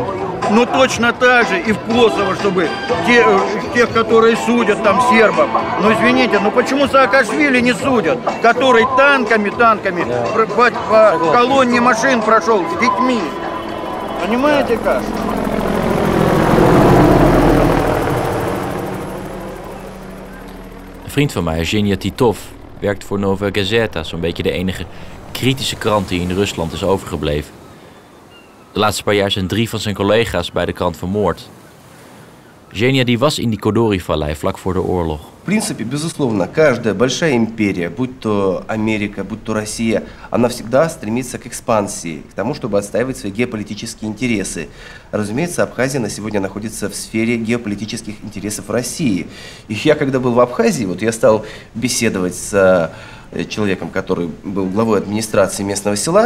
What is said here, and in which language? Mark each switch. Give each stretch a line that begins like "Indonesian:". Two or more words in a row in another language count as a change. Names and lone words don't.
Russian: Но точно так же и в Косово, чтобы тех, которые судят там сербов. Но извините, ну почему Саакашвили не судят, который танками по колонне машин прошел с детьми? Понимаете как?
Dutch: Een vriend van mij, Genia Titov, werkt voor Nova Gazeta, zo'n beetje de enige kritische krant die in Rusland is overgebleven. De laatste paar jaar zijn 3 van zijn collega's bij de krant vermoord. Genia die was in die Kodori-vallei vlak voor de oorlog.
Russian: В принципе, безусловно, каждая большая империя, будь то Америка, будь то Россия, она всегда стремится к экспансии, к тому, чтобы отстаивать свои геополитические интересы. Разумеется, Абхазия на сегодня находится в сфере геополитических интересов России. И я, когда был в Абхазии, вот я стал беседовать с человеком, который был главой администрации местного села.